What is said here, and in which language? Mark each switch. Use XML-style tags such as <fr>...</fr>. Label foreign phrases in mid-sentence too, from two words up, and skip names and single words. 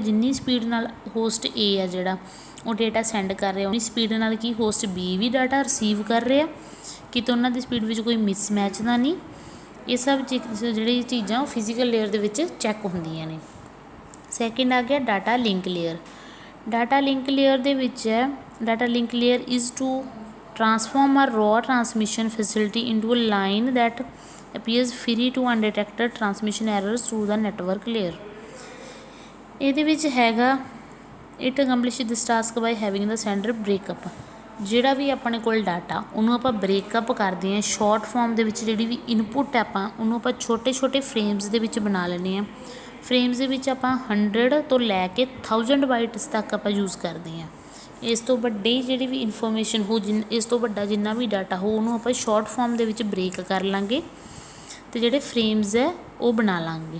<pa>ਜਿੰਨੀ ਸਪੀਡ ਨਾਲ ਹੋਸਟ ਏ ਆ ਜਿਹੜਾ ਉਹ ਡਾਟਾ ਸੈਂਡ ਕਰ ਰਿਹਾ, ਉਨੀ ਸਪੀਡ ਨਾਲ ਕੀ ਹੋਸਟ ਬੀ ਵੀ ਡਾਟਾ ਰਿਸੀਵ ਕਰ ਰਿਹਾ, ਕਿਤੇ ਉਹਨਾਂ ਦੀ ਸਪੀਡ ਵਿੱਚ ਕੋਈ ਮਿਸਮੈਚ ਦਾ ਨਹੀਂ। ਇਹ ਸਭ ਜਿਹੜੀ ਚੀਜ਼ਾਂ ਉਹ</pa> <en>physical layer</en> <pa>ਦੇ ਵਿੱਚ ਚੈੱਕ ਹੁੰਦੀਆਂ ਨੇ। ਸੈਕਿੰਡ ਆ ਗਿਆ ਡਾਟਾ ਲਿੰਕ ਲੇਅਰ। ਡਾਟਾ ਲਿੰਕ ਲੇਅਰ ਦੇ ਵਿੱਚ ਹੈ,</pa> <en>data link layer is to transform a raw transmission facility into a line that appears free to undetected transmission errors through the network layer।</en> <pa>ਇਹਦੇ ਵਿੱਚ ਹੈਗਾ</pa> <en>it accomplish this task by having the sender breakup।</en> <pa>ਜਿਹੜਾ ਵੀ ਆਪਣੇ ਕੋਲ ਡਾਟਾ ਉਹਨੂੰ ਆਪਾਂ ਬ੍ਰੇਕਅਪ ਕਰਦੇ ਹਾਂ</pa> <en>short form</en> <pa>ਦੇ ਵਿੱਚ। ਜਿਹੜੀ ਵੀ ਇਨਪੁੱਟ ਆਪਾਂ ਉਹਨੂੰ ਆਪਾਂ ਛੋਟੇ ਛੋਟੇ ਫਰੇਮਸ ਦੇ ਵਿੱਚ ਬਣਾ ਲੈਂਦੇ ਹਾਂ। ਫਰੇਮਸ ਦੇ ਵਿੱਚ ਆਪਾਂ 100 ਤੋਂ ਲੈ ਕੇ 1000 ਬਾਈਟਸ ਤੱਕ ਆਪਾਂ ਯੂਜ਼ ਕਰਦੇ ਹਾਂ। ਇਸ ਤੋਂ ਵੱਡੀ ਜਿਹੜੀ ਵੀ ਇਨਫੋਰਮੇਸ਼ਨ ਹੋ, ਇਸ ਤੋਂ ਵੱਡਾ ਜਿੰਨਾ ਵੀ ਡਾਟਾ ਹੋ ਉਹਨੂੰ ਆਪਾਂ</pa> <en>short form</en> <pa>ਦੇ ਵਿੱਚ ਬ੍ਰੇਕ ਕਰ ਲਾਂਗੇ ਅਤੇ ਜਿਹੜੇ ਫਰੇਮਸ ਹੈ ਉਹ ਬਣਾ ਲਾਂਗੇ।</pa>